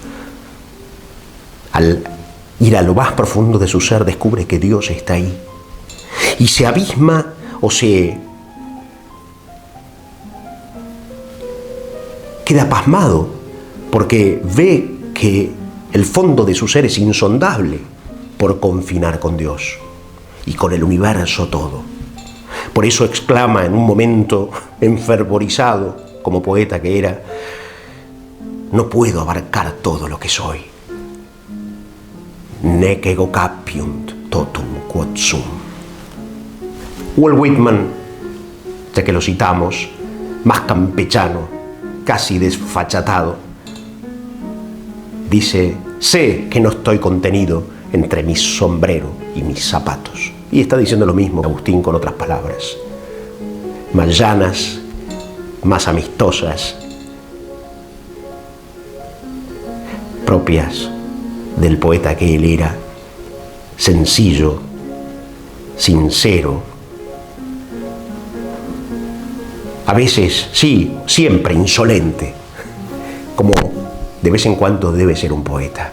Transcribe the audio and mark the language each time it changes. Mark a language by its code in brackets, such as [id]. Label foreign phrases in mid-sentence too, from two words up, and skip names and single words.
[es] Al ir a lo más profundo de su ser, descubre que Dios está ahí y se abisma o se queda pasmado porque ve que el fondo de su ser es insondable por confinar con Dios y con el universo todo. Por eso exclama en un momento enfervorizado, como poeta que era: no puedo abarcar todo lo que soy. [la] Nec ego capiunt totum quod sum. [es] Walt Whitman, ya que lo citamos, más campechano, casi desfachatado, dice: sé que no estoy contenido entre mi sombrero y mis zapatos. Y está diciendo lo mismo Agustín con otras palabras, más llanas, más amistosas, propias del poeta que él era, sencillo, sincero, a veces, sí, siempre insolente, como de vez en cuando debe ser un poeta.